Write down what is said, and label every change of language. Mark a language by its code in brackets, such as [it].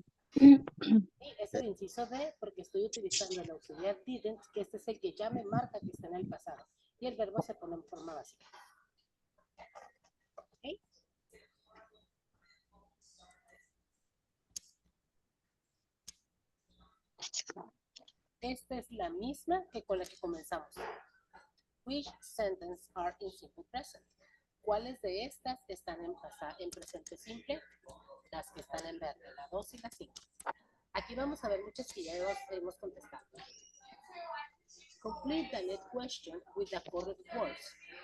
[es] Sí, es el inciso D porque estoy utilizando el auxiliar didn't, que este es el que ya me marca que está en el pasado. Y el verbo se pone en forma básica. ¿Okay? Esta es la misma que con la que comenzamos. [en] Which sentences are in simple present? [es] ¿Cuáles de estas están en presente simple? Las que están en verde, la 2 y la 5. Aquí vamos a ver muchas que ya hemos contestado. [en] Complete the next question with the correct words.